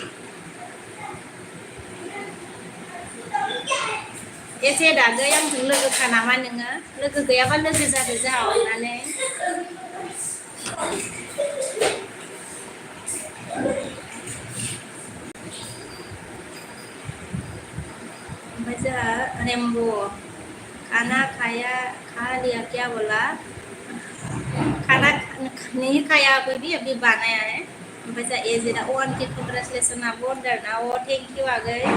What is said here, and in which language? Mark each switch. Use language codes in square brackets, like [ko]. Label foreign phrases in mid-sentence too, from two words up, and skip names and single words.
[brx] एसे दागै आंजों लोगोखा नामा नोङो लोगो गैयाबा लोगो जादो जा अननानै ओमफ्राय जोंहा रेम्ब' [hi] खाना खाया खा लिया क्या बोला खाना नहीं खाया अभी बनाया है [brx] ओमफ्राय जोंहा एजेदा 1K कंग्रेचुलेसन आब' होनदों ना अ [en] thank you [brx] आगै